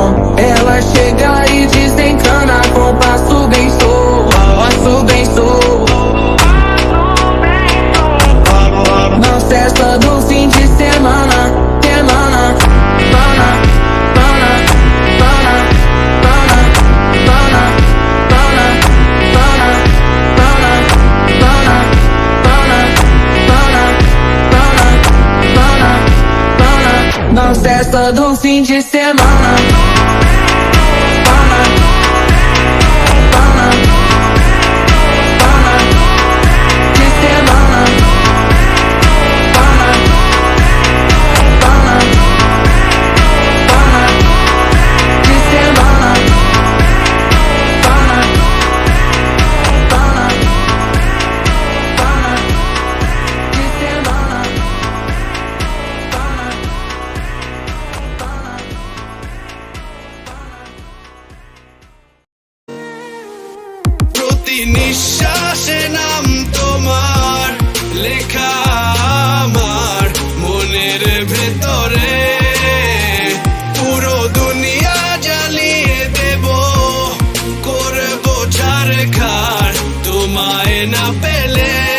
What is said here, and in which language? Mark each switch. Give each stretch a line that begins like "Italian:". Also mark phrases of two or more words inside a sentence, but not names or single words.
Portuguese: Ela chega e desencana com passo bem solto. Passo bem solto. Na festa do fim de semana, semana, pana, pana, pana, pana, pana, pana, pana, pana, pana, pana, pana, pana. Na festa do fim de semana. Pana, pana, pana, de semana. Pana, pana, pana, de semana. Pana, pana, pana, de semana.
Bangla: প্রতি নিঃশ্বাসে নাম তোমার লেখা আমার মনের ভেতরে, পুরো দুনিয়া জ্বালিয়ে দেব, করব ছারখার তোমায় না পেলে।